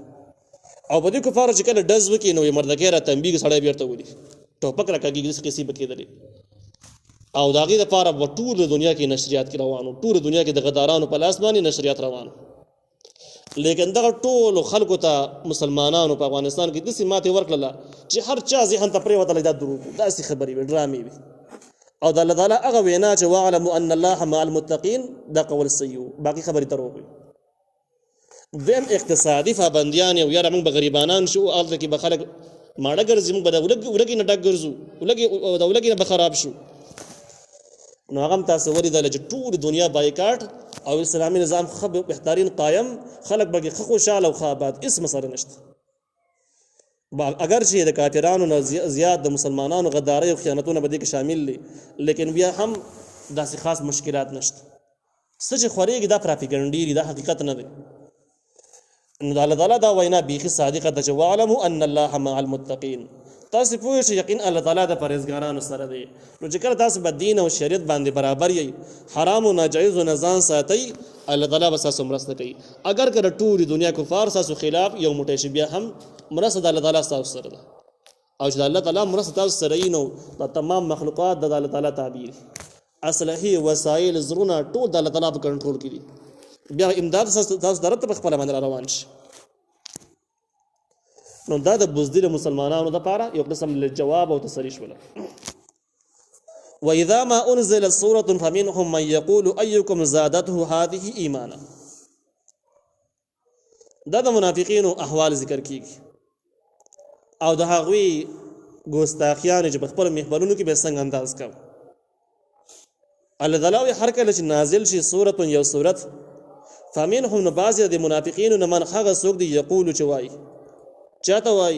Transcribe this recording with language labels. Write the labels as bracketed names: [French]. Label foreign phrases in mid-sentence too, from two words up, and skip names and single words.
[Pashto] او په دې کفارو چې کله ډز وکړي نو یې مردکۍ را تنبیږي سړی بېرته ولي ټوپک را کږېږي داسې قصې به کېدلې او د هغې دپاره به ټوله دنیا کې نشریات کې روانو، ټوله دنیا کې د غدارانو په لاس باندې نشریات روانو. لیکن دغه ټولو خلکو ته مسلمانانو په افغانستان کې داسې ماتې ورکړله چې هر چا ذهن ته پرېوتلی دا دروغ وو، داسې خبرې وې، ډرامې وې. او د الله تعالی هغه وینا چې [Arabic] واعلموا ان الله مع المتقین [Pashto] دا قول صحیح و، باقي خبرې دروغ وې. دویم اقتصادي پابندیان یو یاره موږ به غریبانان شو، هلته کې به خلک ماړه ګرځي، موږ به د ولږې نه ډک ګرځو، د ولږې نه به خراب شو. نو هغه هم تاسو ولیدله چې ټول دنیا بایکاټ او اسلامي نظام ښه بهترین قایم، خلک به ښه خوشحاله او ښه آباد، هېڅ مسله نشته. اگر چې د کافرانو نه زیات د مسلمانانو غدارۍ او خیانتونه به دې کې شامل دي، لیکن بیا هم داسې خاص مشکلات نشته. څه چې خورېږي دا پراپیګنډې دي، دا حقیقت نه دی. نو د الله تعالی دا وینا بیخي صادقه ده چې [Arabic] واعلموا ان الله مع المتقین، [Pashto] تاسو پوه شئ یقین الله تعالی د پرهیزګارانو سره دی. نو چې کله تاسو په دین او شریعت باندې برابر یئ، حرام او ناجایز او نزان ساتئ، الله تعالی به تاسو مرسته کوي. اگر کله ټول دنیا کفار تاسو خلاف یو موټی شي، بیا هم مرسته د الله تعالی تاسو سره ده. او چې الله تعالی مرسته تاسو سره یې، نو د تمام مخلوقات د الله تعالی تعبیر، اصلحي وسایل زرونه ټول د الله تعالی په کنټرول کې دي. بیا امداد تاسو درته په خپل باندې روان شي. نو دا د بزدل مسلمانانو لپاره یو قسم له جواب او تسلی شول. [Arabic] واذا ما انزلت سوره فمنهم من يقول ايكم زادته هذه ایمانا. [Pashto] دا د منافقینو احوال ذکر کیږي او د هغوی ګستاخیان چې په خپل محفلونو کې به څنګه انداز کوي. الله تعالی هر کله چې نازل شي سوره یو سورت، فمنهم بعض د منافقینو نه من هغه څوک دی یقول چې وایي، چاته وایي؟